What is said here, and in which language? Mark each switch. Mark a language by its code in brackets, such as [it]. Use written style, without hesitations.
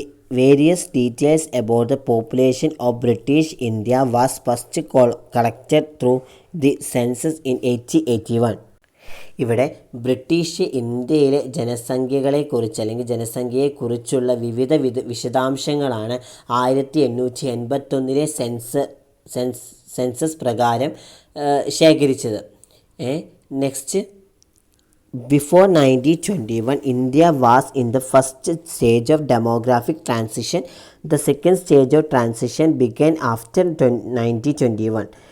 [en] Various details about the population of British India was first collected through the census in 1881. [ml] ഇവിടെ British ഇന്ത്യയിലെ ജനസംഖ്യകളെക്കുറിച്ച് അല്ലെങ്കിൽ ജനസംഖ്യയെക്കുറിച്ചുള്ള വിവിധ വിശദാംശങ്ങളാണ് 1881 census പ്രകാരം ശേഖരിച്ചത്. [en] Next, before 1921 India was in the first stage of demographic transition. The second stage of transition began after 1921.